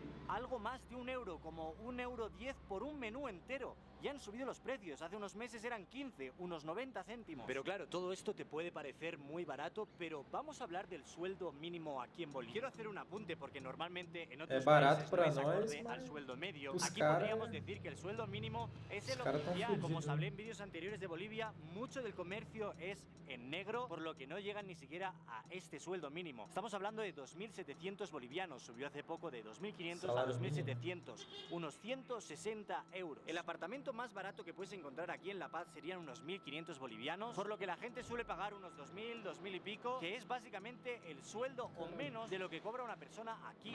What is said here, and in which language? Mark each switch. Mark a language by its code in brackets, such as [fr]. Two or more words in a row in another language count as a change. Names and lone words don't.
[es] Algo más de €1, como €1.10 por un menú entero. Ya han subido los precios, hace unos meses eran 15, unos 90 céntimos. Pero claro, todo esto te puede parecer muy barato, pero vamos a hablar del sueldo mínimo aquí en Bolivia. Quiero hacer un apunte porque normalmente en otros [pt] barato [es] países [pt] para [es] no es [pt] nós, [es] acorde [pt] mas [es] al sueldo medio. [pt] os [es] Aquí [pt] cara- [es] podríamos decir que el sueldo mínimo es el [pt] os cara tão [es] oficial. Como os [pt] fudido, [es] hablé [pt] né? [es] en vídeos anteriores de Bolivia, mucho del comercio es en negro, por lo que no llegan ni siquiera a este sueldo mínimo. Estamos hablando de 2.700 bolivianos, subió hace poco de 2.500 a Salario 2.700, unos 160 euros. El apartamento más barato que puedes encontrar aquí en La Paz serían unos 1.500 bolivianos, por lo que la gente suele pagar unos 2.000, 2.000 y pico, que es básicamente el sueldo o menos de lo que cobra una persona aquí.